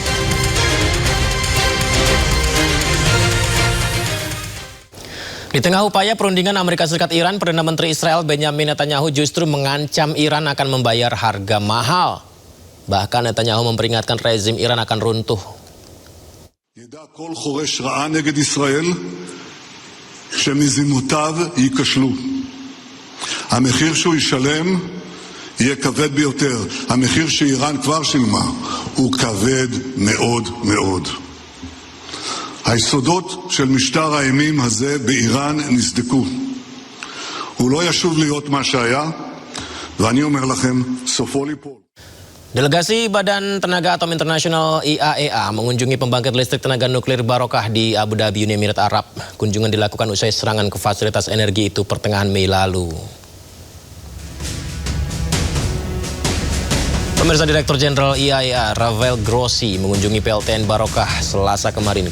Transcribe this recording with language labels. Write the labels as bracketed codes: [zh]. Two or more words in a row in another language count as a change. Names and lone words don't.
[id] Di tengah upaya perundingan Amerika Serikat Iran, Perdana Menteri Israel Benjamin Netanyahu justru mengancam Iran akan membayar harga mahal. Bahkan Netanyahu memperingatkan rezim Iran akan runtuh. [he] ידע כל חורש רעה נגד ישראל שמזימותיו ייכשלו. המחיר שהוא ישלם יהיה כבד ביותר. המחיר שאיראן כבר שילמה הוא כבד מאוד מאוד. היסודות של משטר האימים הזה באיראן נסדקו. הוא לא ישוב להיות מה שהיה, ואני אומר לכם, סופו ליפול. [id] Delegasi Badan Tenaga Atom Internasional IAEA mengunjungi pembangkit listrik tenaga nuklir Barokah di Abu Dhabi, Uni Emirat Arab. Kunjungan dilakukan usai serangan ke fasilitas energi itu pertengahan Mei lalu. Pemirsa, Direktur Jenderal IAEA Rafael Grossi mengunjungi PLTN Barokah Selasa kemarin.